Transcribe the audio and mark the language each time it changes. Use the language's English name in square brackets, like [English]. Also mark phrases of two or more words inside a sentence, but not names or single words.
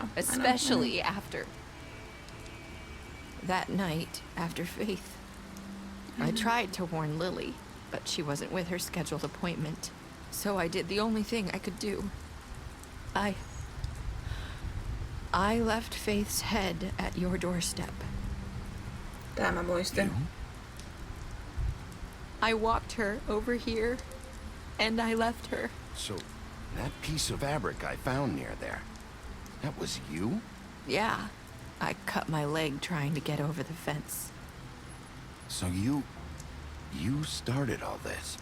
[English] Especially after that night after Faith. I tried to warn Lily, but she wasn't with her scheduled appointment. So I did the only thing I could do. I left Faith's head at your doorstep. [Finnish] Tää mä muistin. [English] I walked her over here, and I left her. So, that piece of fabric I found near there, that was you? Yeah, I cut my leg trying to get over the fence. So you started all this?